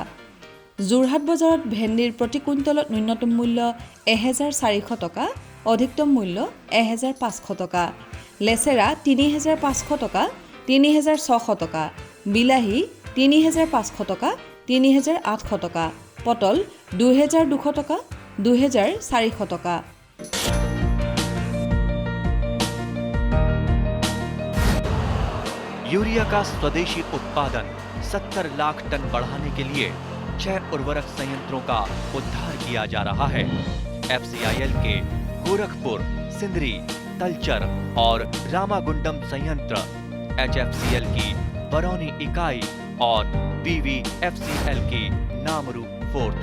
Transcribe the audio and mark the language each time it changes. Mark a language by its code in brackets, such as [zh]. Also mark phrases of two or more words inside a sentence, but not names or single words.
[as] যোৰহাট বজাৰত ভেন্দিৰ প্ৰতি কুইণ্টলত ন্যূনতম মূল্য 1400 টকা, অধিকতম মূল্য 1500 টকা, লেচেৰা 3500 টকা, 3600 টকা, বিলাহী 3500 টকা, 3800 টকা, পটল 2200 টকা, 2400 টকা। [hi] यूरिया का स्वदेशी उत्पादन 70 लाख टन बढ़ाने के लिए 6 उर्वरक संयंत्रों का उद्धार किया जा रहा है। FCIL के गोरखपुर, सिंदरी, तलचर और रामागुंडम संयंत्र, HFCL की बरौनी इकाई और BVFCL की नामरू फोर्थ।